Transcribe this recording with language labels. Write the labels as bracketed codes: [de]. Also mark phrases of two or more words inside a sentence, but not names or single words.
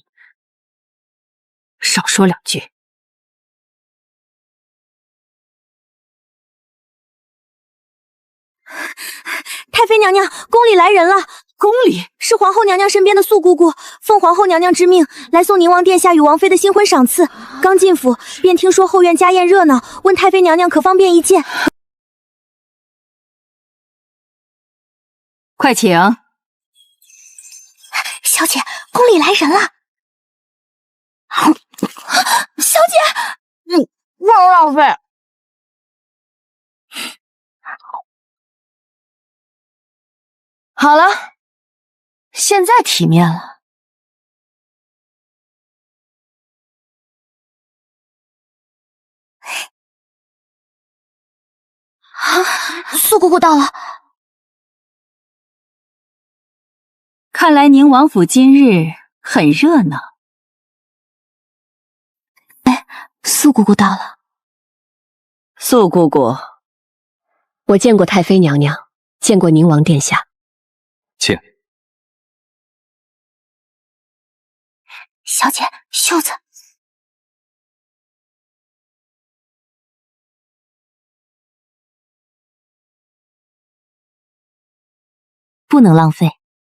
[zh] 少說兩句。太妃娘娘，宫里來人了。宫里是皇后娘娘身邊的素姑姑，奉皇后娘娘之命來送寧王殿下與王妃的新婚賞賜。剛進府便聽說後院家宴熱鬧，問太妃娘娘可方便一見。快請。小姐，宮裡來人了。小姐，不能浪費。好了，现在体面了。素姑姑到了。看来宁王府今日很热鬧。素姑姑到了。素姑姑，我見過太妃娘娘，見過寧王殿下。請。小姐，袖子。不能浪費。